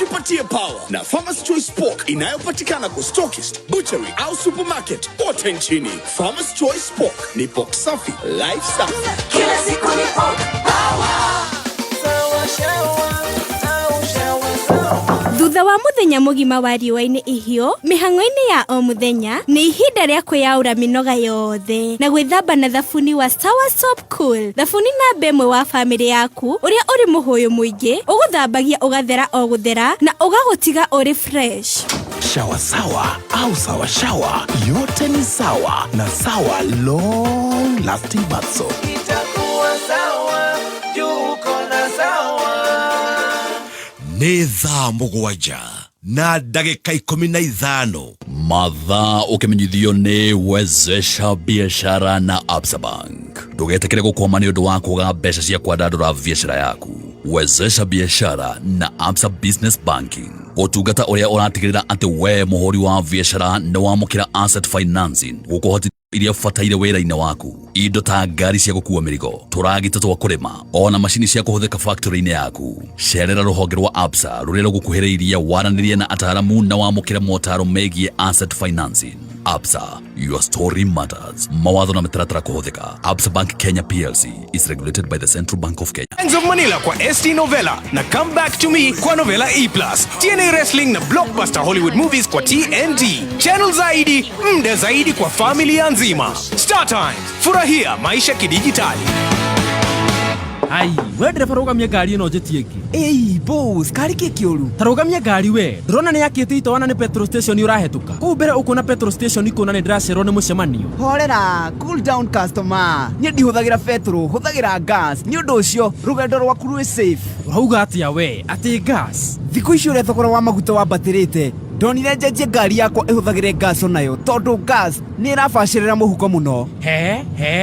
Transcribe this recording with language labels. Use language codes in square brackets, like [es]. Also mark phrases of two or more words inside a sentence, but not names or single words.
[sw] Jipatie power na Farmers Choice Pork inayopatikana kwa stockist, butchery au supermarket kote nchini. Farmers Choice Pork ni pork safi, life safi. Kila siku ni [en] pork power. [ki] Thutha wa muthenya mugima wa riũa-inĩ ihio, mĩhang'o-inĩ ya o muthenya nĩ ihinda rĩa kwĩyaũra mĩnoga yothe na gwĩthamba na thabuni wa Sawa Soap Cool. Thabuni namba ĩmwe wa famĩlĩ yaku ũrĩa ũrĩ mũhũyũ mũingĩ, ũgũthambagia ũgathera o gũthera na ũgagũtiga ũrĩ fresh. [sw] Shawa sawa au sawa shawa, yote ni sawa na Sawa [en] long lasting bath soap. [sw] Itakuwa sawa, juko na sawa. [ki] Nĩ thaa mũgwanja na ndagĩka 15 mathaa ũkĩmenyithio nĩ Wezesha Biashara na Absa Bank. Ndũgetĩkĩre gũkwama nĩ ũndũ wa kũga mbeca cia kwandandũra biashara yaku. Wezesha Biashara na Absa Business Banking, ũtungata ũrĩa ũratigĩrĩra atĩ we mũhũri wa biashara nĩ wamũkĩra [en] asset financing [ki] gũkũhotithia iria bataire wĩra-inĩ waku. Indo ta ngari cia gũkua mĩrigo, tũragita twa kũrĩma, ona macini cia kũhũthĩka factory-inĩ yaku. Cerera rũhonge rwa Absa rũrĩa rũgũkuhĩrĩirie waranĩrie na ataaramu na wamũkĩre motaro megiĩ [en] asset financing. Absa, your story matters. [ki] Mawatho na mitaratara kũhũthĩka. [en] Absa Bank Kenya PLC is regulated by the Central Bank of Kenya. [sw] Gangs of Manila kwa ST Novella na Come Back to Me kwa Novella E+. TNA Wrestling na Blockbuster Hollywood Movies kwa TNT. Channel zaidi, mda zaidi kwa familia nzima. Star Times, furahia maisha kidijitali. [ki] Ai, we dereva rogamia ngari ino njetieki. Ei, boss, kari kĩũru. Tarogamia ngari we. Ndrona nĩ yakĩte itoana nĩ petrol station ũrahetũka. Kũu mbere ũkona petrol station ikona nĩ ndĩracerwo nĩ mũcemanio. Horera, [en] cool down customer. [ki] Niĩ ndihũthagĩra petrol, hũthagĩra gas. Nĩ ũndũ ũcio, rũgendo rwaku rwĩ safe. Urauga atĩa we? Atĩ gas? Thikũ ici ũrĩa thogora wa maguta wambatĩrĩte. Ndonire njenjie ngari yakwa ĩhũthagĩre gas onayo, tondũ gas nĩ ĩrabacĩrĩra mũhuko mũno. He?